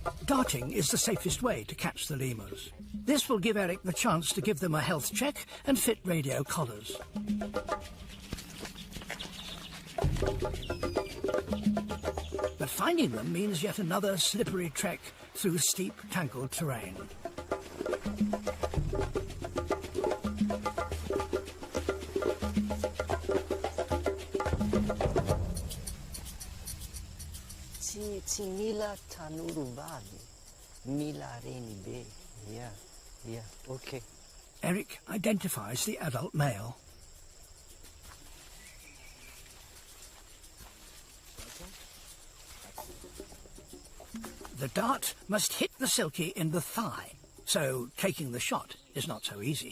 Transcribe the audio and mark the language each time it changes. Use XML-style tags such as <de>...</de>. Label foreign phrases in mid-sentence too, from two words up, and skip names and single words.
<en>Darting is the safest way to catch the lemurs. This will give Eric the chance to give them a health check and fit radio collars. But finding them means yet another slippery trek through steep, tangled terrain.</en> <mg>Mila Tanurubali. Mila Reni Be.</mg> <en>Yeah, okay. Eric identifies the adult male. The dart must hit the silky in the thigh, so taking the shot is not so easy.</en>